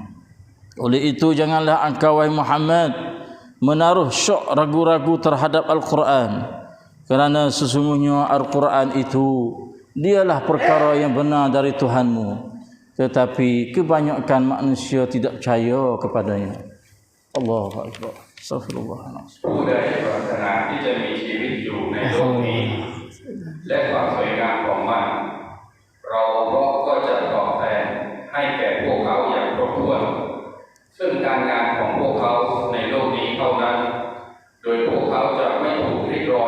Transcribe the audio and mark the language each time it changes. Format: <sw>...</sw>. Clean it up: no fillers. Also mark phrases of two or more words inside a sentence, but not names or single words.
<ms>Oleh itu janganlah engkau wahai Muhammad menaruh syak ragu-ragu terhadap Al-Quran, kerana sesungguhnya Al-Quran itu dialah perkara yang benar dari Tuhanmu, tetapi kebanyakan manusia tidak percaya kepadanya.</ms> <ar>الله أكبر. أستغفر الله العظيم.</ar> <th>ผู้ใดปรารถนาที่จะมีชีวิตอยู่ในโลกนี้และความสวยงามของมัน เราก็จะตอบแทนให้แก่พวกเขาอย่างครบถ้วนซึ่งการงานของพวกเขาในโลกนี้เท่านั้น โดยพวกเขาจะไม่ถูกริดรอน</th>